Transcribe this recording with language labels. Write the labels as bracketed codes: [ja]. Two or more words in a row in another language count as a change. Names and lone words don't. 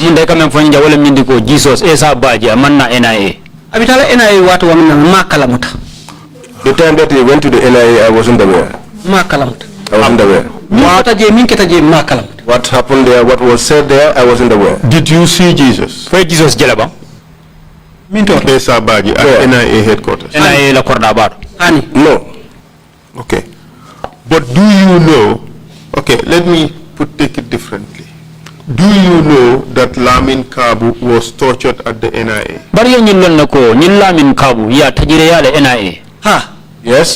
[man] Jesus Esa Baaji amanna NIA. [en] The time that he went to the NIA, I wasn't aware. I wasn't aware. What happened there, what was said there, I wasn't aware. Did you see Jesus? Where Jesus Jalaba? Esa Baaji at NIA headquarters? [man] NIA la Cordabar. [en] No. Okay. But do you know, okay, let me take it differently. Do you know that Lamin Kabu was tortured at the NIA? [man] Lamin Kabu ya tajireya le NIA. [en] Yes.